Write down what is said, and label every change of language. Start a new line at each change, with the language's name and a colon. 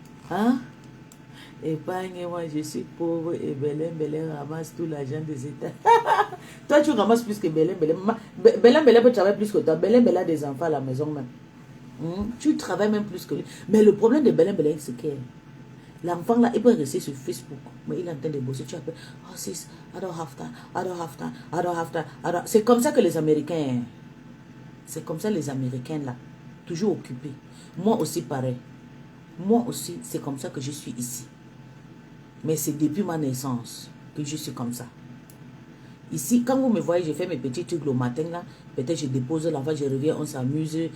French: Hein? Épargne-moi, je suis pauvre et Belém ramasse tout l'argent des États. Toi, tu ramasses plus que Belém. Belém peut travailler plus que toi. Belém a des enfants à la maison même. Tu travailles même plus que lui. Mais le problème de Belém, c'est que l'enfant là, il peut rester sur Facebook. Mais il est en train de bosser. Tu appelles,
English: oh sis, I don't have time,
French: I don't have time, I don't have time. C'est comme ça que les Américains, c'est comme ça les Américains là, toujours occupés. Moi aussi pareil. Moi aussi, c'est comme ça que je suis ici. Mais c'est depuis ma naissance que je suis comme ça. Ici, quand vous me voyez, je fais mes petits trucs le matin là. Peut-être je dépose l'enfant, je reviens, on s'amuse.